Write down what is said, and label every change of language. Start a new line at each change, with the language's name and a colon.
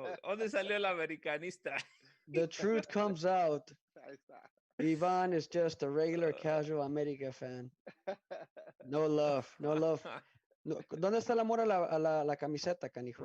Spanish: ¿Dónde salió el americanista?
English: The truth comes out.
Spanish: Ahí está.
English: Ivan is just a regular casual America fan. No love, no love.
Spanish: No, ¿dónde está el amor a la camiseta, canijo?